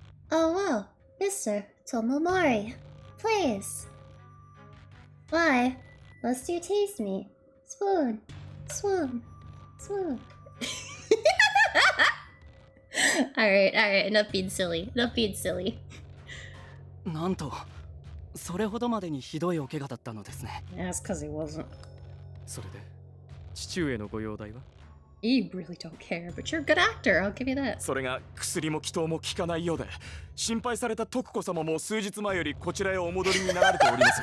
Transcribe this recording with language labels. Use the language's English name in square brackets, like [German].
[English] Oh wow, Mr. Tomomori. Please. Why must you tease me? Swoon. Swoon. Swoon. Alright, enough being silly. Enough being silly. [Japanese] なんとそれほどまでにひどいお怪我だったのですね。 [English] That's because he wasn't. [Japanese] それで父上のご容体は？ [English] You really don't care, but you're a good actor, I'll give you that. [Japanese] それが薬も祈祷も効かないようで、心配された徳子様も数日前よりこちらへお戻りになられております。